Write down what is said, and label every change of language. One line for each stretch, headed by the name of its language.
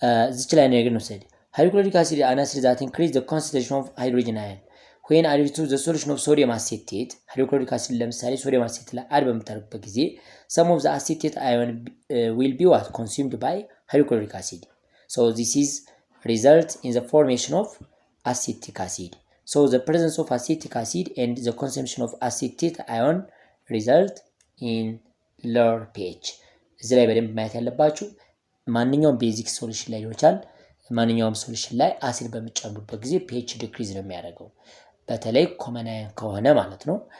Amharic: እዚች ላይ ነገር ነው
English: ሰድ
Amharic: ሃይድሮክሎሪክ አሲድ አን አሲድ ዛት ኢንክሪዝ ዘ ኮንሰንትሬሽን ኦፍ ሃይድሮጅን አየን when added to the solution of sodium acetate። ሃይድሮክሎሪክ አሲድ ለምሳሌ ሶዲየም አሴቴት ላይ አድ በምታደርጉበት ጊዜ
English: some of the acetate ion will be what consumed by hydrochloric acid. So this is result in the formation of acetic acid. So the presence of acetic acid and the consumption of acetate ion result in
Amharic: lower pH እዚህ ላይ በደንብ ማየት ያለባችሁ ማንኛውም ቤዚክ ሶሉሽን ላይ ሊሆን ይችላል ማንኛውም ሶሉሽን ላይ አሲድ በሚጨምሩበት ጊዜ pH ዲክሪዝ ነው የሚያደርገው በተለይ ኮመን አየን ከሆነ ማለት ነው